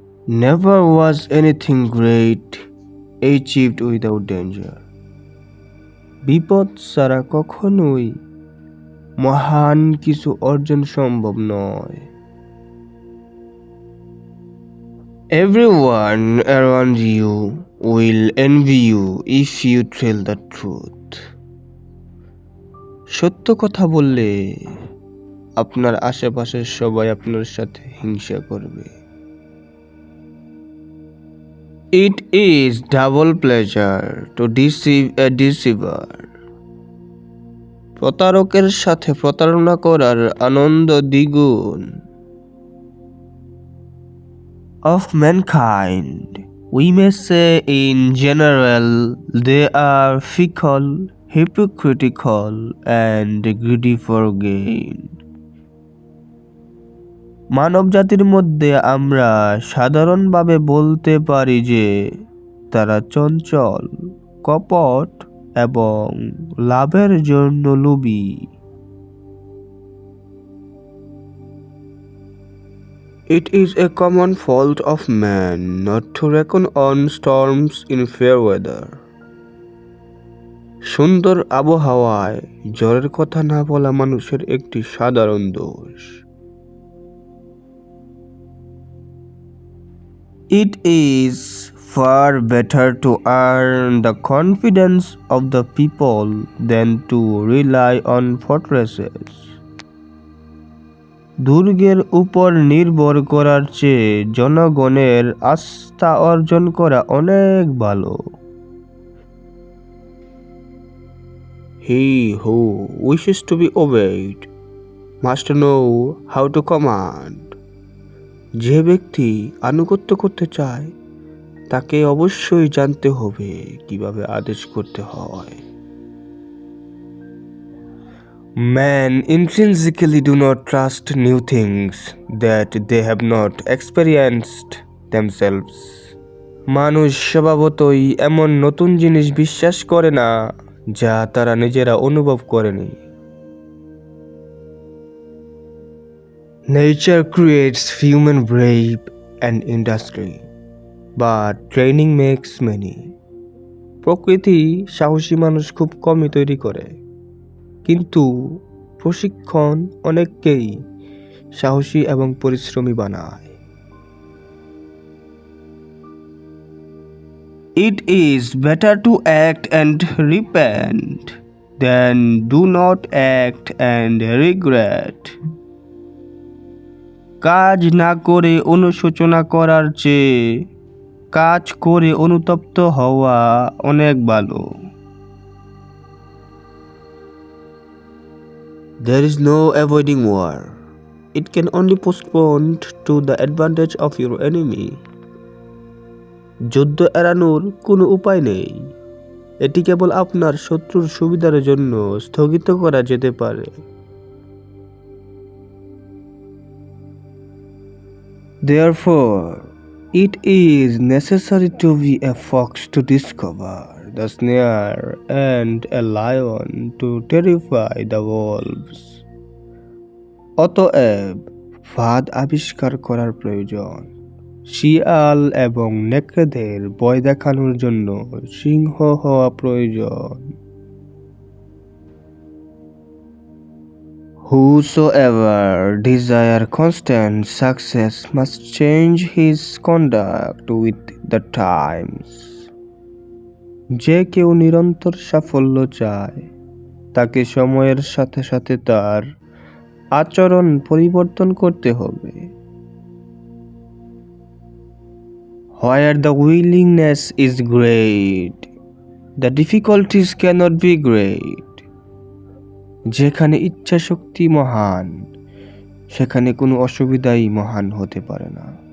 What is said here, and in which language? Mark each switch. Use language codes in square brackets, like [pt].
[en] Never was anything great achieved without danger. [bn] বিপদ ছাড়া কখনোই মহান কিছু অর্জন সম্ভব নয়। [en] Everyone around you will envy you if you tell the truth. [bn] সত্য কথা বললে আপনার আশেপাশের সবাই আপনার সাথে হিংসা করবে। [en] It is double pleasure to deceive a deceiver. [bn] প্রতারকের সাথে প্রতারণা করার আনন্দ দ্বিগুণ। [en] Of mankind, we may say in general they are fickle, hypocritical, and greedy for gain. [bn] মানব জাতির মধ্যে আমরা সাধারণভাবে বলতে পারি যে তারা চঞ্চল, কপট এবং লাভের জন্য লোভী। [en] It is a common fault of man not to reckon on storms in fair weather. [bn] সুন্দর আবহাওয়ায় ঝড়ের কথা না বলা মানুষের একটি সাধারণ দোষ। [en] It is far better to earn the confidence of the people than to rely on fortresses. [bn] দুর্গের উপর নির্ভর করার চেয়ে জনগণের আস্থা অর্জন করা অনেক ভালো। [en] He who wishes to be obeyed must know how to command. [bn] যে ব্যক্তি আনুগত্য করতে চায় তাকে অবশ্যই জানতে হবে কিভাবে আদেশ করতে হয়। [en] Men intrinsically do not trust new things that they have not experienced themselves. [bn] মানুষ স্বভাবতই এমন নতুন জিনিস বিশ্বাস করে না যা তারা নিজেরা অনুভব করেনি। [en] Nature creates human brave and industry, but training makes many. [bn] প্রকৃতি সাহসী মানুষ খুব কমই তৈরি করে, কিন্তু প্রশিক্ষণ অনেককেই সাহসী এবং পরিশ্রমী বানায়। [en] It is better to act and repent than do not act and regret. [bn] কাজ না করে অনুশোচনা করার চেয়ে কাজ করে অনুতপ্ত হওয়া অনেক ভালো। [en] There is no avoiding war. It can only postpone to the advantage of your enemy. [bn] যুদ্ধ এড়ানোর কোনো উপায় নেই, এটি কেবল আপনার শত্রুর সুবিধার জন্য স্থগিত করা যেতে পারে। [en] Therefore, it is necessary to be a fox to discover the snare and a lion to terrify the wolves. [bn] অতএব ফাঁদ আবিষ্কার করার প্রয়োজন, শিয়াল এবং নেকড়েদের ভয় দেখানোর জন্য সিংহ হওয়া প্রয়োজন। [en] Whosoever desire constant success must change his conduct with the times. [bn] যে কেউ নিরন্তর সাফল্য চায় তাকে সময়ের সাথে সাথে তার আচরণ পরিবর্তন করতে হবে। [en] Where the willingness is great, the difficulties cannot be great. [bn] যেখানে ইচ্ছা শক্তি মহান, সেখানে কোনো অসুবিধাই মহান হতে পারে না।